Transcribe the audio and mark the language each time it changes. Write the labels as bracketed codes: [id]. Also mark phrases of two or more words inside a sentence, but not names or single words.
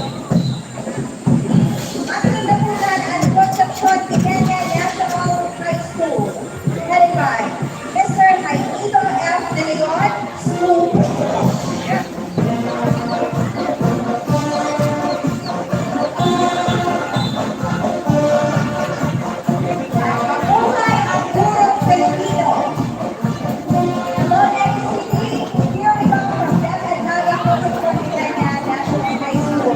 [bik] Masunod na po na ang construction Kenya National High School, headed by Mr. Jaimito F. [tl] De Leon, School Principal. Mabuhay ang purong Pilipino. [en] Hello, next city. Here we go from Dalisay and Naga Construction Kenya National High School.